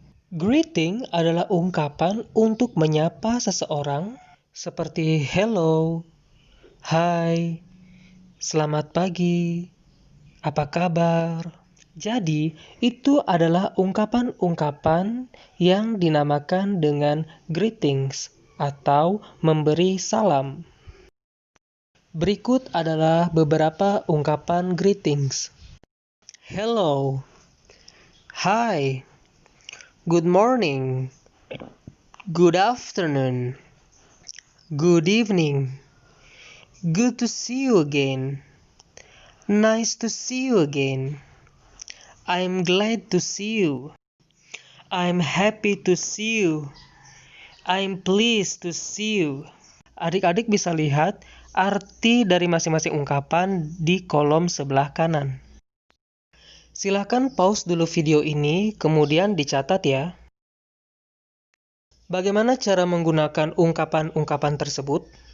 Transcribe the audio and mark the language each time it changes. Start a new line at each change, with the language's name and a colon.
Indonesian: Greeting adalah ungkapan untuk menyapa seseorang seperti hello, hai, selamat pagi, apa kabar. Jadi, itu adalah ungkapan-ungkapan yang dinamakan dengan greetings atau memberi salam. Berikut adalah beberapa ungkapan greetings.
English: Hello, hi, good morning, good afternoon, good evening, good to see you again, nice to see you again, I'm glad to see you, I'm happy to see you, I'm pleased to see you.
Indonesian: Adik-adik bisa lihat arti dari masing-masing ungkapan di kolom sebelah kanan. Silakan pause dulu video ini, kemudian dicatat ya. Bagaimana cara menggunakan ungkapan-ungkapan tersebut?